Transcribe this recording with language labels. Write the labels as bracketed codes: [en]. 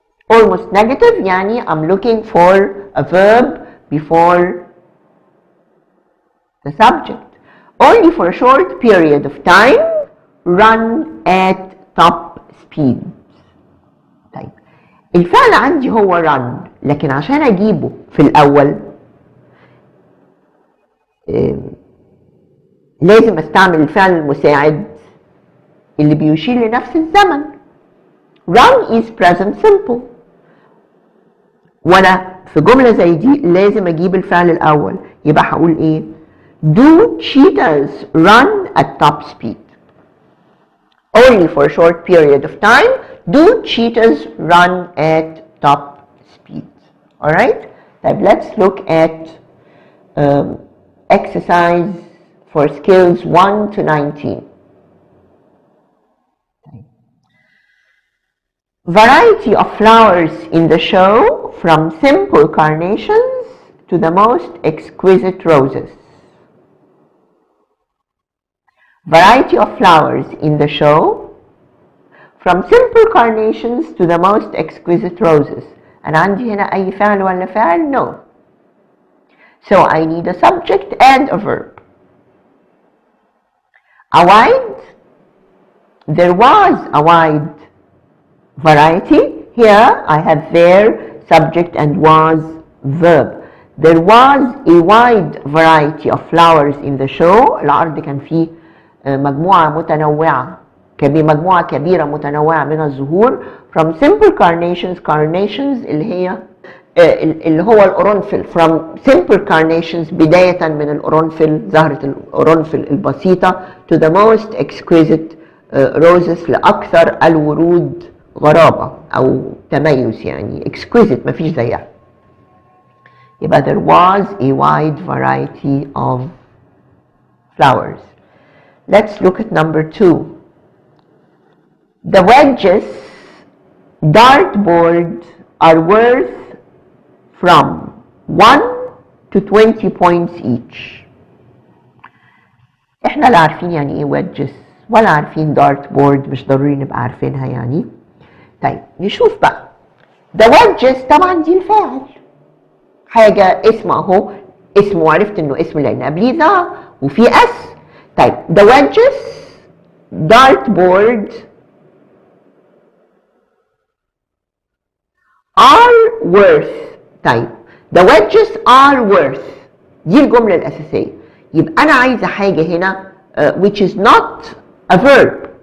[en] almost negative [ar] يعني [en] I'm looking for a verb before the subject. only for a short period of time, run at top speed. [ar] طيب الفعل عندي هو run، لكن عشان اجيبه في الاول لازم استعمل الفعل المساعد اللي بيشير لنفس الزمن. [en] run is present simple، [ar] وانا في جملة زي دي لازم اجيب الفعل الاول. يبقى هقول ايه؟ [en] do cheetahs run at top speed. only for a short period of time do cheetahs run at top speed. alright? طيب let's look at exercise for skills 1 to 19. Variety of flowers in the show, from simple carnations to the most exquisite roses. Variety of flowers in the show, from simple carnations to the most exquisite roses. [ar] أنا عندي هنا أي فعل ولا فعل؟ No. [en] So I need a subject and a verb. A wide, there was a wide variety. Here I have there subject and was verb. There was a wide variety of flowers in the show. [ar] العرض كان فيه مجموعة متنوعة، مجموعة كبيرة متنوعة من الزهور. [en] from simple carnations، carnations [ar] اللي هو القرنفل. [en] from simple carnations [ar] بداية من القرنفل، زهرة القرنفل البسيطة، [en] to the most exquisite roses، [ar] لأكثر الورود غرابة أو تميز، يعني exquisite مفيش زيها. [en] يبقى there was a wide variety of flowers. Let's look at number 2. The wedges dartboard are worth from 1 to 20 points each. [ar] احنا لا عارفين يعني ايه wedges ولا عارفين dartboard، مش ضروري نبقى عارفينها يعني. طيب نشوف بقى. The wedges طبعا دي الفاعل، حاجة اسم اهو، اسم وعرفت انه اسم لان قبليه ذا وفي اس. [en] طيب the wedges dartboard are worth. طيب the wedges are worth [ar] دي الجملة الأساسية. يبقى أنا عايزة حاجة هنا [en] which is not a verb.